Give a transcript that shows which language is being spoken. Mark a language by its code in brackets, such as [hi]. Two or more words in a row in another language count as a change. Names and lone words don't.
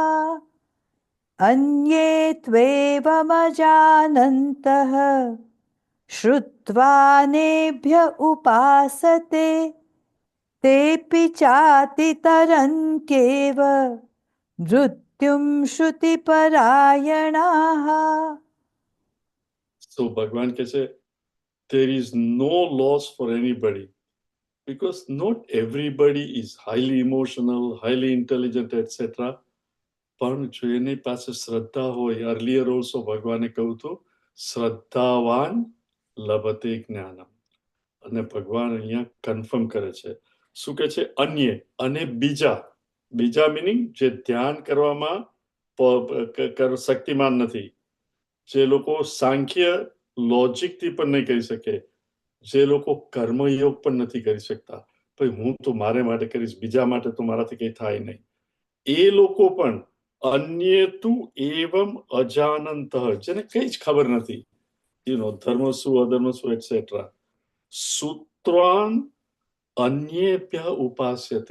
[sa] अन्ये त्वेवमजानन्तः श्रुत्वानेभ्य उपासते तेऽपि चातितरन्त्येव मृत्युं श्रुतिपरायणाः. [gu] So ભગવાન કહે છે, [en] there is no loss for anybody. Because not everybody is highly emotional, highly intelligent, etc. [gu] પણ જો એની પાસે શ્રદ્ધા હોય, [en] earlier also [gu] ભગવાને કહ્યું હતું, [sa] શ્રદ્ધાવાન લભતે જ્ઞાનમ. [gu] અને ભગવાન અહીંયા કન્ફર્મ કરે છે. શું કહે છે? અન્ય અને બીજા. બીજા મિનિંગ જે ધ્યાન કરવામાં શક્તિમાન નથી, જે લોકો સાંખ્ય લોજિકથી પણ નહીં કરી શકે, જે લોકો કર્મયોગ પણ નથી કરી શકતા, ભાઈ હું તો મારે માટે કરીશ, બીજા માટે તો મારાથી કંઈ થાય નહીં, એ લોકો પણ [sa] અન્ય તું એવમ અજાનંત, [gu] જેને કંઈ જ ખબર નથી, ધર્મ શું અધર્મ શું એટસેટ્રા, [sa] સૂત્રાન અન્યેભ્ય ઉપાસ્યતે.